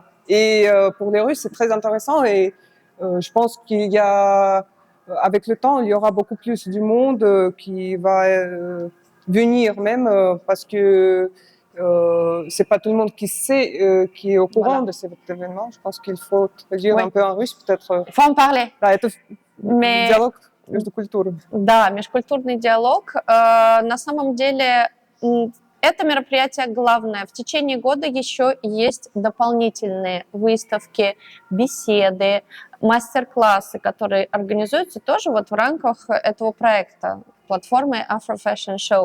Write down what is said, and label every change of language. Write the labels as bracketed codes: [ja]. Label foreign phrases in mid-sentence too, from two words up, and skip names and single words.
[fr] Et pour les Russes, c'est très intéressant, et je pense qu'il y a, avec le temps, il y aura beaucoup plus du monde qui va venir même parce que c'est pas tout le monde qui sait, qui est au courant Voilà. de cet événement. Je pense qu'il faut traduire Oui. un peu en russe, peut-être. Il faut en parler. [ru] Да, это [fr] Mais [ru] диалог между культурами. да, межкультурный диалог. На самом деле это мероприятие главное. В течение года еще есть дополнительные выставки, беседы, мастер-классы, которые организуются тоже вот в рамках этого проекта, платформы Afro Fashion Show.